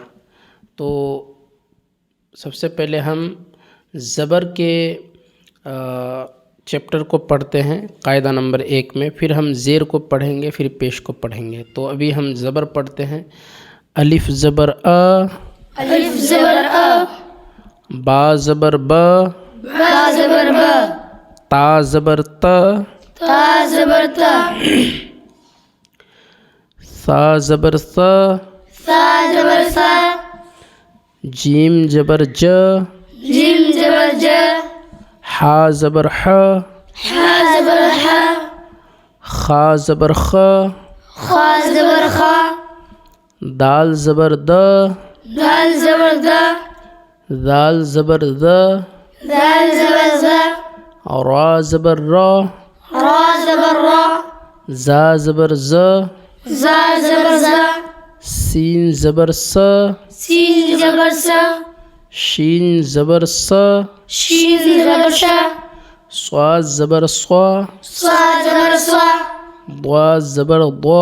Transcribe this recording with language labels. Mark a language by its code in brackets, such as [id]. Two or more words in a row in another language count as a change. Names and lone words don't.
[ur] تو سب سے پہلے ہم زبر کے چیپٹر کو پڑھتے ہیں قاعدہ نمبر 1 میں، پھر ہم زیر کو پڑھیں گے، پھر پیش کو پڑھیں گے۔ تو ابھی ہم زبر پڑھتے ہیں۔ الف زبر آ، الف زبر آ، با زبر با، با زبر با، تا زبر تا، تا زبر تا، سا زبر سا، سا زبر سا، جیم زبر ج، جیم زبر ج، حا زبر ح، حا زبر حا، خا زبر خ، خا زبر خا، دال زبر د، دال زبر دا، دال زبر ذ، دال زبر زا، را زبر را، را زبر را، زا زبر ز، زا زبر زا، سین زبر س، سین زبر سا، شین زبر س، شین زبر شا، صاد زبر صا، صا زبر صا، ضا زبر ضا،